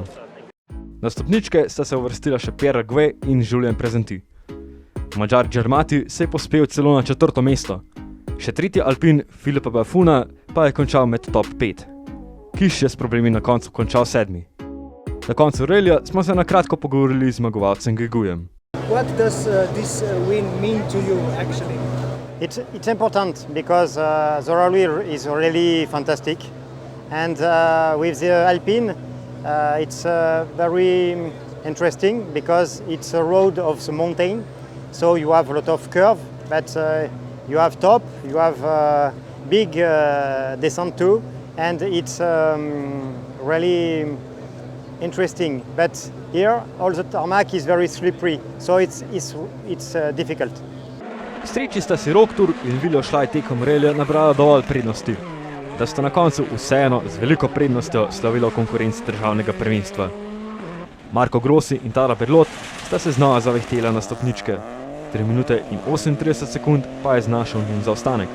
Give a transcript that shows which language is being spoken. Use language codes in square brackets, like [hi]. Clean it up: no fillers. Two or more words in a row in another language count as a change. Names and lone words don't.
[sl] Na stopničke sta se uvrstila še Pierre Raguet in Julien Prezenti. Mađar Džarmati se je pospel celo na 4. mesto. Še tretji Alpin Filipa Bafuna pa je končal med top 5. Kiš je s problemi na koncu končal 7. Na koncu rejlja smo se na kratko pogovorili z zmagovalcem Guigujem. [en] What does this win mean to you actually? It's important because the rally is really fantastic, and with the Alpine it's very interesting because it's a road of the mountain, so you have a lot of curve, but you have top, you have big descent too, and it's really interesting. But here all the tarmac is very slippery, so it's difficult. [sl] Sreči sta si Rok Turk in Viljo Šlaj tekom rejlja nabrala dovolj prednosti, da sta na koncu vseeno z veliko prednostjo slavila v konkurenci državnega prvenstva. Marko Grossi in Tara Berlot sta se znova zavihtela na stopničke. 3 minute in 38 sekund pa je znašel njun zaostanek.